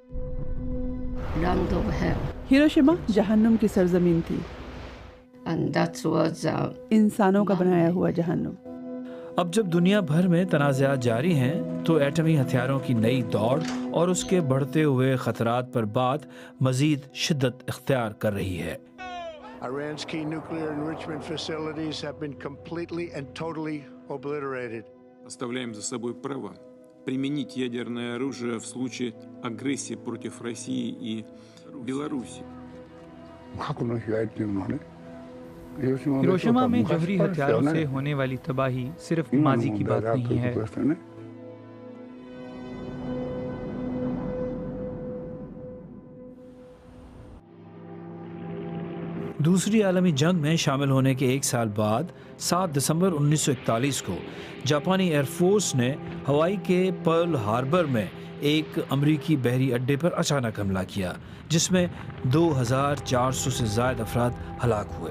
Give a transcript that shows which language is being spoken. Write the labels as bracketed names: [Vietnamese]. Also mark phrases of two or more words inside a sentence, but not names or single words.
[Urdu] ہیروشیما جہنم کی سرزمین تھی، انسانوں کا بنایا ہوا جہنم. اب جب دنیا بھر میں تنازعات جاری ہیں تو ایٹمی ہتھیاروں کی نئی دوڑ اور اس کے بڑھتے ہوئے خطرات پر بات مزید شدت اختیار کر رہی ہے. [English] Iran's key nuclear enrichment facilities have been completely and totally obliterated. [Russian] Оставляем за собой право применить ядерное оружие в случае агрессии против России и Беларуси. [Urdu] ہیروشیما میں جوہری ہتھیاروں سے ہونے والی تباہی صرف ماضی کی بات نہیں ہے. دوسری عالمی جنگ میں شامل ہونے کے 1 سال بعد 7 دسمبر 1941 کو جاپانی ایئرفورس نے ہوائی کے پرل ہاربر میں ایک امریکی بحری اڈے پر اچانک حملہ کیا، جس میں 2400 سے زیادہ افراد ہلاک ہوئے.